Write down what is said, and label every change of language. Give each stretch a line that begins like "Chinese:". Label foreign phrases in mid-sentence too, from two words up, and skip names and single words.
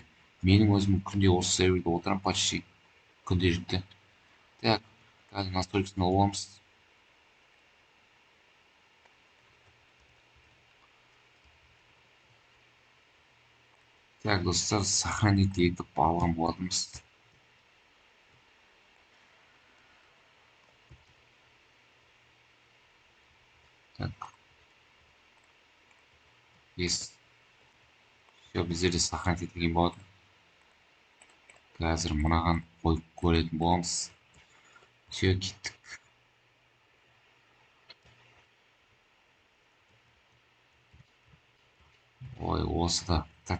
Kazakh: Менің өзім күнде осы серверде отырамын почти күнделікті. Так, қазір настройкасын алып аламыз. Так, достар, сохранить етіп алған болатынбыз. Так. Есть. Все, біздерде сохранить етілген болатын. Қазір мынаған қойып көретін боламыз. Все, кеттік. Ой, осы да. Так.